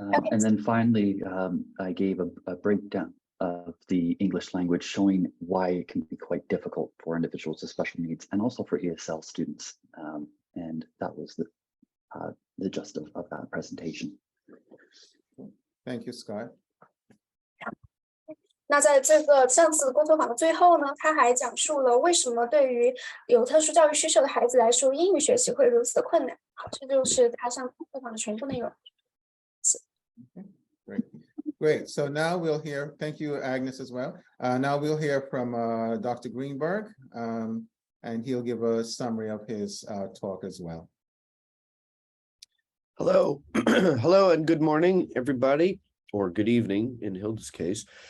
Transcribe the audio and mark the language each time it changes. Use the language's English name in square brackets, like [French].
[English] And then finally, I gave a breakdown of the English language, showing why it can be quite difficult for individuals with special needs and also for ESL students. And that was the gist of that presentation. Thank you, Scott. [Chinese] 那在这个上次工作坊的最后呢，他还讲述了为什么对于有特殊教育需求的孩子来说，英语学习会如此的困难。好，这就是他上工作坊的全部内容。 [English] Great. So now we'll hear, thank you, Agnes, as well. Now we'll hear from Dr. Greenberg, and he'll give a summary of his talk as well. Hello. Hello and good morning, everybody, or good evening in Hilda's case.